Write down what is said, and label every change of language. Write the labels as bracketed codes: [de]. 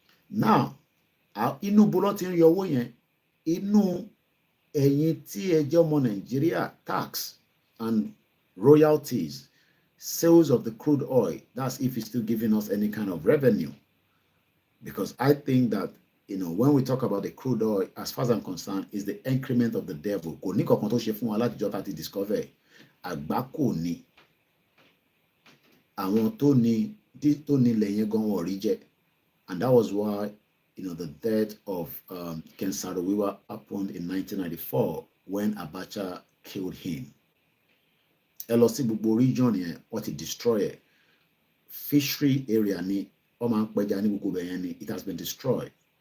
[en] Now, [yo] inú bọ́lọ́ ti ń yọ owó yẹn, inú ẹ̀yin tí ẹ jẹ́ ọmọ [en] Nigeria, tax and royalties, sales of the crude oil, that's if it's still giving us any kind of revenue. Because I think that, when we talk about the crude oil, as far as I'm concerned, is the increment of the devil. [yo] Kò ní kankan tó ṣe fún wa láti jọ láti discover. Àgbákò ni àwọn tó ní lẹ́yìn gan wọ́n rí jẹ. [en] And that was why, the death of Ken Saro-Wiwa happened in 1994 when Abacha killed him. [yo] Ẹ lọ sí gbogbo region yẹn, wọ́n ti destroy ẹ̀. Fishery area ni, wọ́n máa ń pẹja ní gbogbo bẹ̀yẹn ni, [en] it has been destroyed.